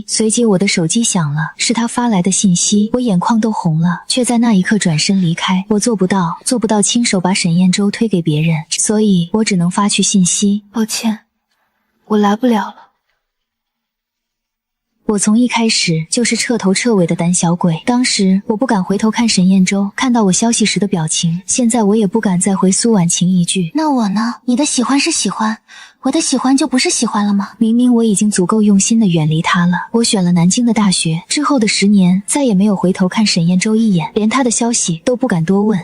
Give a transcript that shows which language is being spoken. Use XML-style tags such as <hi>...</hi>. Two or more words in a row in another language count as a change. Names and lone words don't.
<zh>隨即我的手機響了，是他發來的信息，我眼眶都紅了，卻在那一刻轉身離開。我做不到親手把沈彥洲推給別人，所以我只能發去信息： 抱歉，我來不了了。我從一開始就是徹頭徹尾的膽小鬼，當時我不敢回頭看沈彥洲看到我消息時的表情，現在我也不敢再回蘇婉清一句。那我呢？你的喜歡是喜歡，我的喜歡就不是喜歡了嗎？明明我已經足夠用心的遠離他了。我選了南京的大學之後的10年，再也沒有回頭看沈彥洲一眼，連他的消息都不敢多問。</zh>